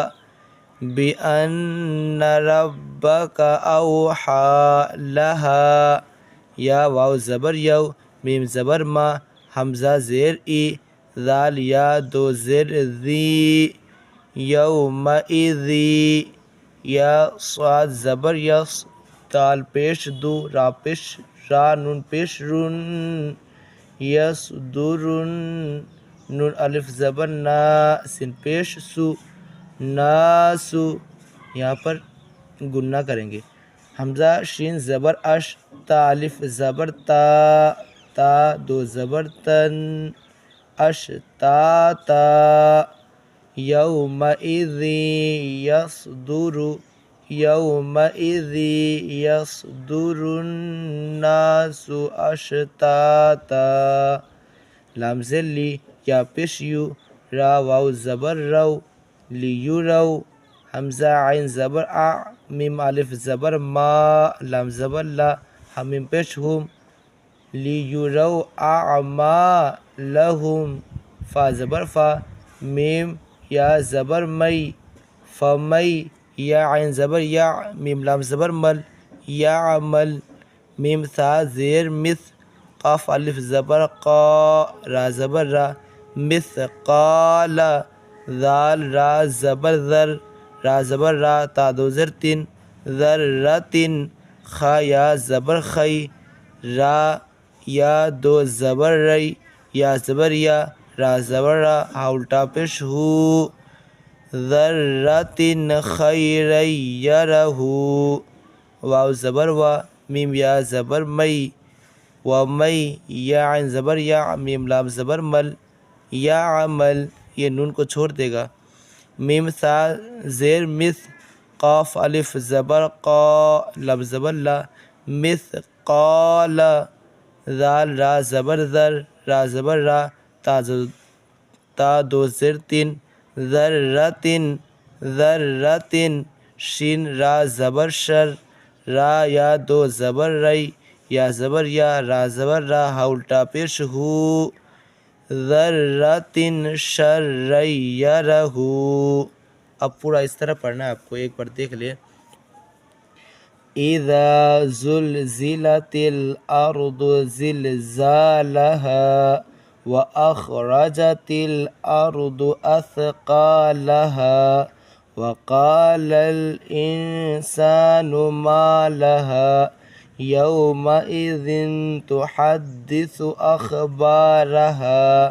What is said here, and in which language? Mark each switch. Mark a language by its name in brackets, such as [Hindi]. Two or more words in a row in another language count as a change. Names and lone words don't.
[Arabic] بِأَنَّ رَبَّكَ أَوْحَى لَهَا، [Urdu] یا واو زبر یو، میم زبر ما، حمزہ زیر ای، ذال یا دو زیر ذی، یومئذی، یا صاد زبر یس، دال پیش دو، را پیش را، نون پیش رن، [Arabic] یصدرن، [Urdu] نون الف زبر نا، سین پیش سو، ناسو، یہاں پر گنہ کریں گے، حمزہ شین زبر اش، تا الف زبر تا، تا دو زبر تن، اش تا تا، [Arabic] یومئذ یصدر، یومئذ یصدر الناس اشتاتا، [Urdu] لام زیر لی، یا پیش یو، را واو زبر رو، لیورو، حمزہ عین زبر ا، میم الف زبر ما، لام زبر لا، حمیم پیش ہم، [Arabic] لیورو اعمالہم، [Urdu] فا زبر فا، میم یا زبر مئی، فمی، یا عین زبر یا، میم لام زبر مل، یعمل، میم ثا زیر مث، قاف الف زبر قا، را زبر را، مثقال، ذال را زبر ذر، را زبر را، تا دو زر تن، ذرتن، خا یا زبر خی، را یا دو زبر ری، یا زبر یا، را زبر را، ہا الٹا پیش ہو، [Arabic] ذرۃ خیرا یرہ، [Urdu] واو زبر وا، میم یا زبر مئی، ومی یا عین زبر یا، میم لام زبر مل، یا عمل، یہ نون کو چھوڑ دے گا، میم سا زیر مس، قاف الف زبر قا، لام زبر لا، مثقال، ذال را زبر زر، را زبر را، تا دو زر تین، ذرۃ، ذرۃ، شین را زبر شر، را یا دو زبر ری، یا زبر یا، را زبر را، ہا الٹا پیش ہو، [Arabic] ذرۃ شر یرہ۔ [Urdu] اب پورا اس طرح پڑھنا ہے آپ کو، ایک بار دیکھ لیں۔ [Arabic] اذا زلزلت الارض زلزالها واخرجت الارض اثقالها وقال الانسان ما لها يومئذ تحدث اخبارها